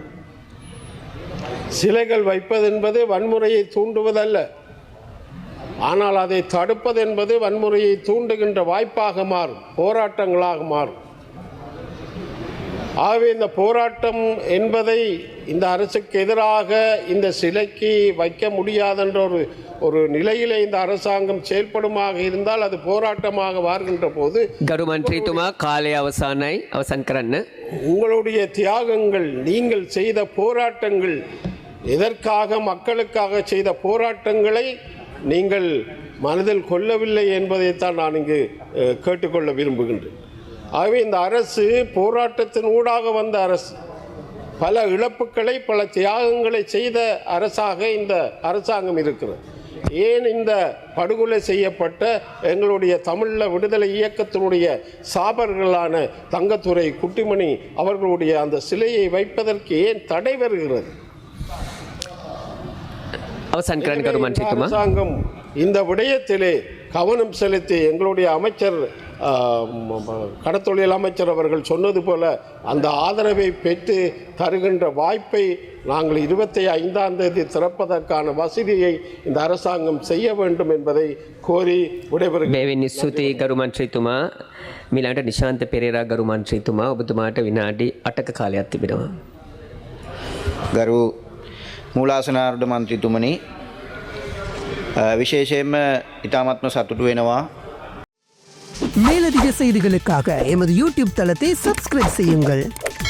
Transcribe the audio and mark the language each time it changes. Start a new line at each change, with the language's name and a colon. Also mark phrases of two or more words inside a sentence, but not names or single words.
Tamil: சிலைகள் வைப்பது என்பது வன்முறையை தூண்டுவதல்ல, ஆனால் அதை தடுப்பது என்பது வன்முறையை தூண்டுகின்ற வாய்ப்பாக மாறும், போராட்டங்களாக மாறும். ஆகவே இந்த போராட்டம் என்பதை இந்த அரசுக்கு எதிராக இந்த சிலைக்கு வைக்க முடியாதென்ற ஒரு நிலையிலே இந்த அரசாங்கம் செயல்படுமாக இருந்தால் அது போராட்டமாக மாறுகின்ற போது
Sinhala: ගරු මන්ත්‍රීතුමා කාලය අවසానයි අවසන් කරන්න.
Tamil: உங்களுடைய தியாகங்கள், நீங்கள் செய்த போராட்டங்கள், எதற்காக மக்களுக்காக செய்த போராட்டங்களை நீங்கள் மனதில் கொள்ளவில்லை என்பதைத்தான் நான் இங்கு கேட்டுக்கொள்ள விரும்புகின்றேன். ஆகவே இந்த அரசு போராட்டத்தின் ஊடாக வந்த அரசு, பல இழப்புக்களை, பல தியாகங்களை செய்த அரசாக இந்த அரசாங்கம் இருக்கிறது. ஏன் இந்த படுகொலை செய்யப்பட்ட எங்களுடைய தமிழ விடுதலை இயக்கத்தினுடைய சாபர்களான தங்கத்துரை, குட்டிமணி அவர்களுடைய அந்த சிலையை வைப்பதற்கு ஏன் தடை வருகிறது?
Sinhala: අවසන් කරන්න ගරු මන්ත්‍රීතුමා.
Tamil: அரசாங்கம் இந்த விடயத்திலே கவனம் செலுத்தி எங்களுடைய அமைச்சர் கடத்தொழில் அமைச்சர் அவர்கள் சொன்னது போல அந்த ஆதரவை பெற்று தருகின்ற வாய்ப்பை நாங்கள் 25ஆம் தேதி திறப்பதற்கான வசதியை இந்த அரசாங்கம் செய்ய வேண்டும் என்பதை கோரி விடைபெறுகிறேன்.
Sinhala: බෙහෙවින් ස්තුතියි ගරු මන්ත්‍රීතුමා. මිලන්ට නිශාන්ත පෙරේරා ගරු මන්ත්‍රීතුමා, ඔබතුමාට විනාඩි 8ක කාලයක් තිබෙනවා. ගරු මූලාසනාර්ධ මන්ත්‍රීතුමනි, விசேஷයෙන්ම ඉතාමත්ම සතුටු වෙනවා.
Tamil: மேலதிக செய்திகளுக்காக எமது யூடியூப் தளத்தை சப்ஸ்கிரைப் செய்யுங்கள்.